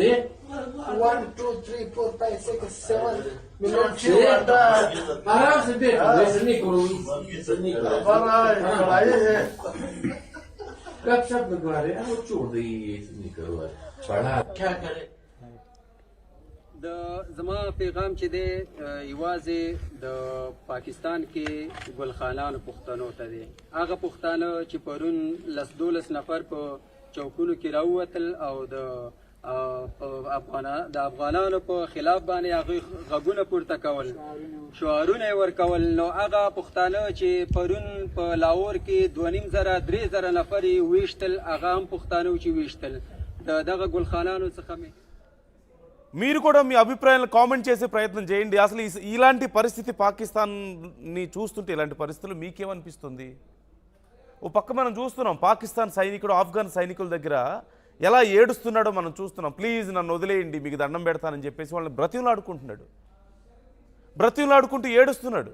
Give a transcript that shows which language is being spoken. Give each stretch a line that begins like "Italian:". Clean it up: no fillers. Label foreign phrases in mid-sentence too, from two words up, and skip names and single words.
Urdu: 1 2 3 4 5 6 7 منٹ آرام سے دیکھو، ایسے نہیں کرو، ایسے نہیں کرو. کب سب لگوا رہے ہیں، وہ چھوڑ دے، ایسے نہیں کرو. پڑھا کیا کرے.
Pashto: د زما پیغام چې دی یوازې د پاکستان کې ګلخانانو پښتنو ته دی. هغه پښتانه چې پرون 12 نفر په چوکونو کې راووتل او د افغانانو په خلاف باندې هغه غږونه پورته کول، شعارونه یې ورکول، نو هغه پښتانه چې پرون په لاهور کې 2,500-3,000 نفر یې ویشتل، هغه هم پښتانه چې ویشتل. دغه ګلخانانو څخه
Telugu: మీరు కూడా మీ అభిప్రాయాలను కామెంట్ చేసే ప్రయత్నం చేయండి. అసలు ఇలాంటి పరిస్థితి పాకిస్తాన్ని చూస్తుంటే ఇలాంటి పరిస్థితులు మీకేమనిపిస్తుంది? ఓ పక్క మనం చూస్తున్నాం పాకిస్తాన్ సైనికుడు ఆఫ్ఘన్ సైనికుల దగ్గర ఎలా ఏడుస్తున్నాడో మనం చూస్తున్నాం. ప్లీజ్ నన్ను వదిలేయండి, మీకు దండం పెడతానని చెప్పేసి వాళ్ళని బ్రతిమలాడుకుంటూ ఏడుస్తున్నాడు.